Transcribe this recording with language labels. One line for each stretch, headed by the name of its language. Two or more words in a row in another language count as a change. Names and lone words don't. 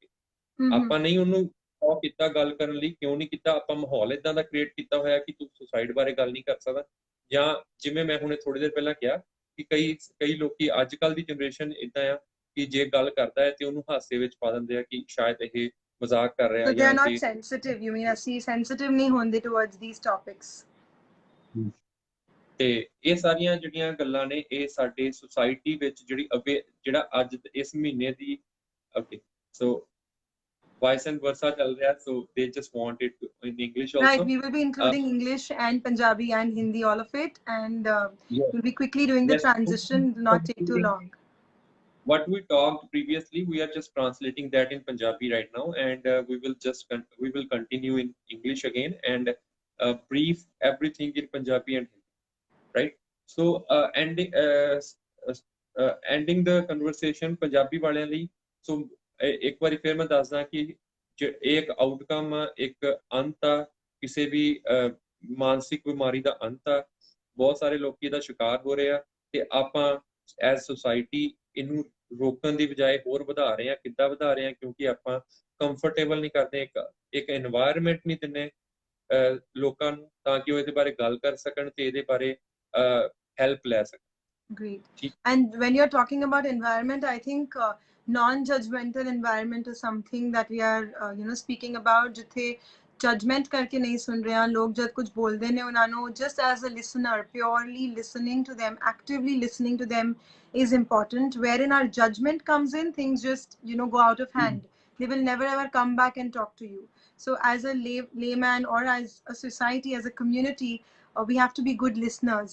Punjabi: ਆਪਾਂ ਨਹੀਂ ਉਹਨੂੰ ਉਹ ਕੀਤਾ ਗੱਲ ਕਰਨ ਲਈ। ਕਿਉਂ ਨਹੀਂ ਕੀਤਾ? ਆਪਾਂ ਮਾਹੌਲ ਇਦਾਂ ਦਾ ਕ੍ਰੀਏਟ ਕੀਤਾ ਹੋਇਆ ਕਿ ਤੂੰ ਸੁਸਾਈਡ ਬਾਰੇ ਗੱਲ ਨਹੀਂ ਕਰ ਸਕਦਾ। ਜਾਂ ਜਿਵੇਂ ਮੈਂ ਹੁਣੇ ਥੋੜੀ ਦੇਰ ਪਹਿਲਾਂ ਕਿਹਾ ਕਿ ਕਈ ਲੋਕੀ ਅੱਜ ਕੱਲ ਦੀ ਜਨਰੇਸ਼ਨ ਇਦਾਂ ਆ ਕਿ ਜੇ ਗੱਲ ਕਰਦਾ ਹੈ ਤੇ ਉਹਨੂੰ ਹਾਸੇ ਵਿੱਚ ਪਾ ਦਿੰਦੇ ਆ ਕਿ ਸ਼ਾਇਦ ਇਹ ਮਜ਼ਾਕ ਕਰ ਰਿਹਾ।
English: So they are not sensitive. You mean ਅਸੀਂ sensitive
Punjabi: ਨਹੀਂ ਹੁੰਦੇ
English: towards these topics?
Punjabi: ਤੇ ਇਹ ਸਾਰੀਆਂ ਜਿਹੜੀਆਂ ਗੱਲਾਂ ਨੇ ਇਹ ਸਾਡੇ ਸੁਸਾਇਟੀ ਵਿੱਚ ਜਿਹੜਾ ਅੱਜ ਇਸ ਮਹੀਨੇ ਦੀ ਸੋ
English: vice and versa
Punjabi: ਚੱਲ ਰਿਹਾ,
English: so they just want it in English also. Right, we will be including English and Punjabi and Hindi, all of it, and we'll be quickly doing the transition, not take too long. What we talked previously, we are just translating that in Punjabi right now, and we will continue in English again and brief everything in Punjabi and Hindi, right? So ending the conversation Punjabi
Punjabi: ਵਾਲਿਆਂ ਲਈ, so ਇੱਕ ਵਾਰੀ ਫਿਰ ਮੈਂ ਦੱਸਦਾ ਕਿ ਇਹ ਇੱਕ ਆਊਟਕਮ, ਇੱਕ ਅੰਤ ਆ ਕਿਸੇ ਵੀ ਮਾਨਸਿਕ ਬਿਮਾਰੀ ਦਾ ਅੰਤ ਆ। ਬਹੁਤ ਸਾਰੇ ਲੋਕੀ ਇਹਦਾ ਸ਼ਿਕਾਰ ਹੋ ਰਹੇ ਆ ਤੇ ਆਪਾਂ
English: as society
Punjabi: ਇਹਨੂੰ ਰੋਕਣ ਦੀ ਬਜਾਏ ਹੋਰ ਵਧਾ ਰਹੇ ਆ। ਕਿੱਦਾਂ ਵਧਾ ਰਹੇ ਆ? ਕਿਉਂਕਿ ਆਪਾਂ ਕੰਫਰਟੇਬਲ ਨਹੀਂ ਕਰਦੇ, ਇੱਕ এনवायरमेंट ਨਹੀਂ ਦਿੰਦੇ ਲੋਕਾਂ ਨੂੰ ਤਾਂ ਕਿ ਉਹ ਇਹਦੇ ਬਾਰੇ ਗੱਲ ਕਰ ਸਕਣ ਤੇ ਇਹਦੇ ਬਾਰੇ help ਲੈ ਸਕਣ।
English: Great. And when you're talking about environment, I think non-judgmental environment is something that we are speaking about,
Punjabi: ਜਿੱਥੇ judgment ਕਰਕੇ ਨਹੀਂ ਸੁਣ ਰਹੇ ਆ ਲੋਕ। ਜਦ ਕੁਝ ਬੋਲਦੇ ਨੇ ਉਹਨਾਂ ਨੂੰ
English: just as a listener, purely listening to them, actively listening to them is important. Wherein our judgment comes in, things just go out of hand. They will never ever come back and talk to you. So as a layman or as a society, as a community, we have to be good listeners.